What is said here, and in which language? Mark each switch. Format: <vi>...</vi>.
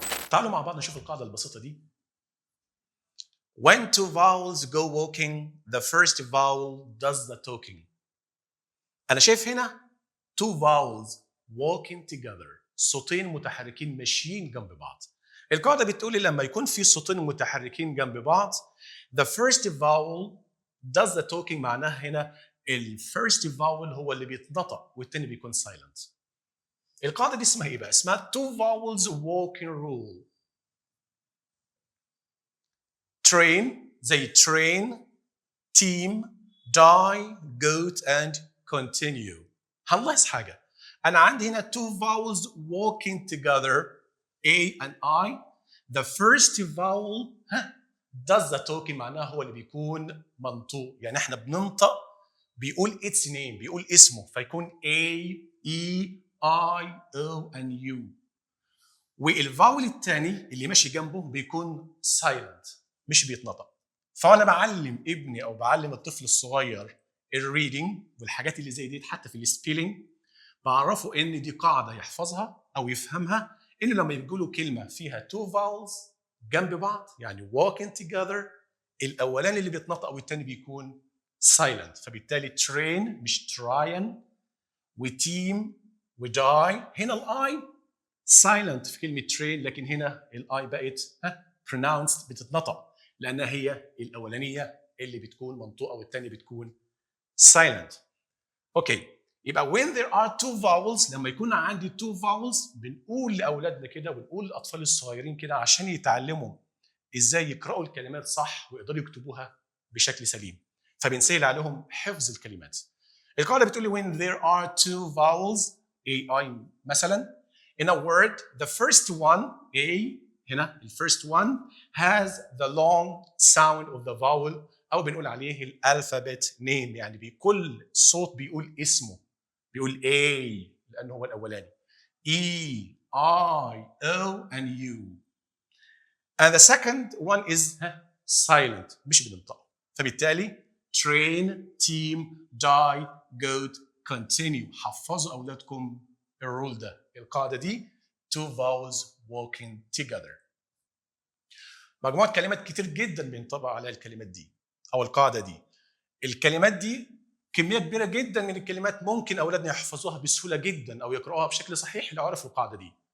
<ar>تعالوا مع بعض نشوف القاعدة البسيطة دي.</ar> <en>When two vowels go walking, the first vowel does the talking.</en> <ar>أنا شايف هنا</ar> <en>two vowels walking together.</en> <ar>صوتين متحركين ماشيين جنب بعض. القاعدة بتقول لي لما يكون في صوتين متحركين جنب بعض</ar> <en>the first vowel does the talking</en> <ar>معناها هنا ال first vowel هو اللي بيتنطق والتاني بيكون silent. القاعدة دي اسمها ايه بقى؟ اسمها</ar> <en>two vowels walking rule. train زي train, team, die, goat and continue.</en> <ar>هنلاحظ حاجة. أنا عندي هنا</ar> <en>two vowels walking together A and I. The first vowel does the talking</en> <ar>معناها هو اللي بيكون منطوق. يعني احنا بننطق بيقول</ar> <en>its name</en> <ar>بيقول اسمه فيكون A, E, I, O and U. والفاول الثاني اللي ماشي جنبه بيكون silent مش بيتنطق. فانا بعلم ابني او بعلم الطفل الصغير الريدنج والحاجات اللي زي دي حتى في السبيلنج بعرفه ان دي قاعده يحفظها او يفهمها ان لما يقولوا كلمه فيها</ar> <en>two vowels</en> <ar>جنب بعض يعني</ar> <en>walking together</en> <ar>الاولاني اللي بيتنطق والثاني بيكون silent. فبالتالي train مش trying وteam وداي. هنا الاي silent في كلمه train لكن هنا الاي بقت pronounced بتتنطق لانها هي الاولانيه اللي بتكون منطوقه والثانيه بتكون silent. اوكي يبقى</ar> <en>when there are two vowels</en> <ar>لما يكون عندي two vowels بنقول لاولادنا كده ونقول للاطفال الصغيرين كده عشان يتعلموا ازاي يقراوا الكلمات صح ويقدروا يكتبوها بشكل سليم. فبنسهل عليهم حفظ الكلمات. القاعده بتقول لي</ar> <en>when there are two vowels A I مثلا in a word the first one A هنا ال first one has the long sound of the vowel</en> <ar>أو بنقول عليه الألفابت name يعني بكل صوت بيقول اسمه بيقول</ar> <en>A لأنه هو الأولاني E I O and U and the second one is silent</en> <ar>مش بننطقه.</ar> <en>فبالتالي train team die goat continue.</en> <ar>حفظوا أولادكم الرول ده القاعدة دي</ar> <en>two vowels walking together.</en> <ar>مجموعة كلمات كتير جدا بينطبق عليها الكلمات دي أو القاعدة دي. الكلمات دي كمية كبيرة جدا من الكلمات ممكن أولادنا يحفظوها بسهولة جدا أو يقرأوها بشكل صحيح لو عرفوا القاعدة دي.</ar>